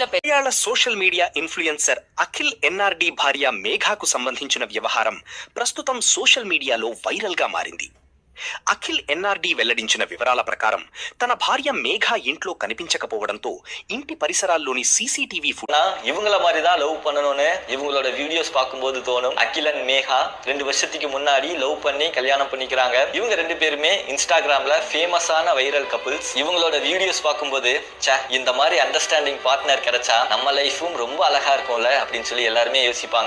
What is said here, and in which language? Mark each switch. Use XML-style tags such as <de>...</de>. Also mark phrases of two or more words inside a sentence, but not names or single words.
<te>మలయాళ సోషల్ మీడియా ఇన్ఫ్లుయెన్సర్ అఖిల్ NRD భార్య మేఘాకు సంబంధించిన వ్యవహారం ప్రస్తుతం సోషల్ మీడియాలో వైరల్ గా మారింది. అఖిల్ NRD వెల్లడించిన వివరాల ప్రకారం తన భార్య మేఘా ఇంట్లో కనిపించకపోవడంతో ఇంటి పరిసరాల్లోని CCTV</te> <ta>இவங்கள மாதிரி தான் லவ் பண்ணணும்னு இவங்களோட வீடியோஸ் பார்க்கும்போது தோணும். அகில் அண்ட் மேகா 2 வருஷத்துக்கு முன்னாடி லவ் பண்ணி கல்யாணம் பண்ணிக்கிறாங்க. இவங்க 2 பேருமே இன்ஸ்டாகிராம்ல ஃபேமஸான வைரல் கப்பிள்ஸ். இவங்களோட வீடியோஸ் பார்க்கும்போது இந்த மாதிரி அண்டர்ஸ்டாண்டிங் பார்ட்னர் கிடைச்சா நம்ம லைஃபும் ரொம்ப அழகா இருக்கும்ல அப்படின்னு சொல்லி எல்லாருமே யோசிப்பாங்க.</ta>